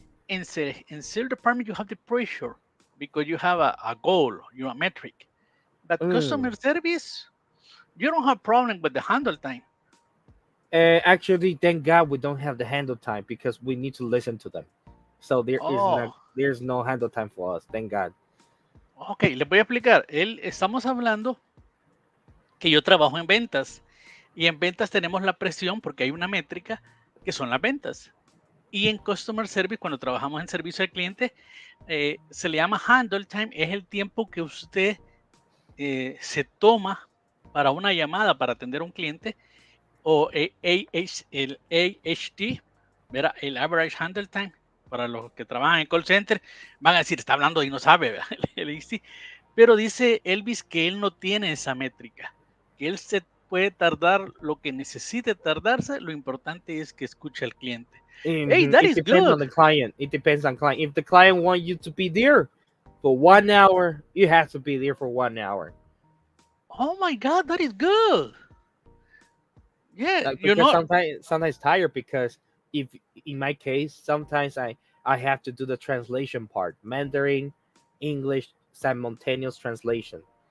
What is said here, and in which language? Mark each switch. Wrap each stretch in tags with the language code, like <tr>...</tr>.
<en>In sales department, you have the pressure because you have a goal, a metric. But Mm. customer service, you don't have problem with the handle time. Actually, thank God we don't have the handle time because we need to listen to them. So Oh, there's no handle time for us. Thank God.</en> <es>ok, les voy a explicar. Estamos hablando que yo trabajo en ventas y en ventas tenemos la presión porque hay una métrica que son las ventas. Y en Customer Service, cuando trabajamos en servicio al cliente, se le llama handle time, es el tiempo que usted se toma para una llamada, para atender a un cliente, o el AHT, ¿verdad? El Average Handle Time, para los que trabajan en call center, van a decir, está hablando y no sabe, ¿verdad? El AHT. Pero dice Elvis que él no tiene esa métrica, que él se puede tardar lo que necesite tardarse, lo importante es que escuche al cliente.</es> <en>Hey, that It is depends on good. the client. It depends on client. If the client want you to be there for 1 hour, you have to be there for 1 hour. Oh my God, that is good. Yeah, Like because sometimes tired because if in my case sometimes I have to do the translation part, Mandarin, English simultaneous translation.</en>